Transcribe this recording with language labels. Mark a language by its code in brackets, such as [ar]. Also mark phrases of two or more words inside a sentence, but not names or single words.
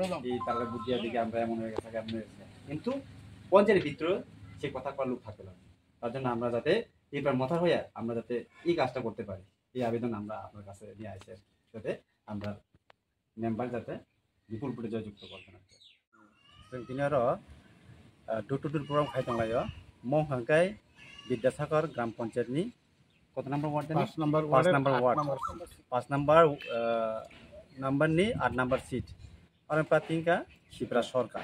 [bn] এই তাহলে বুঝিয়া দিকে আমরা এমন হয়ে গেছে কিন্তু পঞ্চায়েতের ভিতরে সে কথা কর লোক থাকবে না, তার জন্য আমরা যাতে এইবার মাথা হইয়া আমরা যাতে এই কাজটা করতে পারি, এই আবেদন আমরা আপনার কাছে নিয়ে আসে, যাতে আমরা মেম্বার যাতে বিপুল ভোটে জয়যুক্ত করতে না। [brx] जों दिनै आरो [en] door to door program [brx] खायदोंलायो मौहांकाय विद्यासागर ग्राम पन्चायतनि कत नम्बर वार्ड 5 नम्बर 5 नम्बरनि 8 नम्बर सीट आरो प्राथिंका शिप्रा सरकार।